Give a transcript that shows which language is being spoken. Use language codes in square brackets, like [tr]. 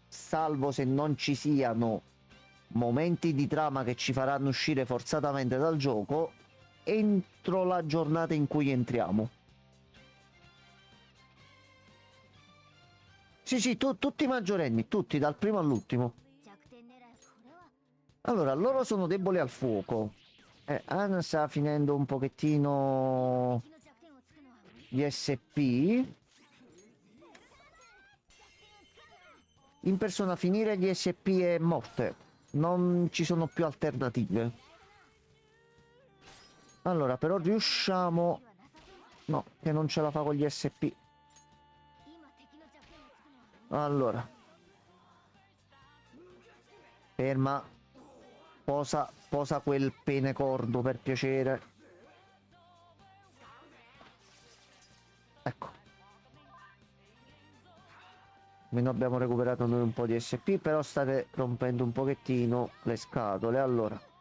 [it] salvo se non ci siano momenti di trama che ci faranno uscire forzatamente dal gioco, entro la giornata in cui entriamo. Sì, sì, tutti maggiorenni, tutti, dal primo all'ultimo. [ja] 弱点狙いこれは [it] Allora, loro sono deboli al fuoco. Anna sta finendo un pochettino [ja] 敵の弱点をつくのは無理 [it] gli SP. In persona finire gli SP è morte. Non ci sono più alternative. Allora, però riusciamo... [ja] はなさそう [it] No, che non ce la fa con gli SP. [ja] 今敵の弱点をつくのは無理 [it] Allora. Ferma. Posa quel pene cordo per piacere. Ecco. Almeno abbiamo recuperato noi un po' di SP, però state rompendo un pochettino le scatole. Allora.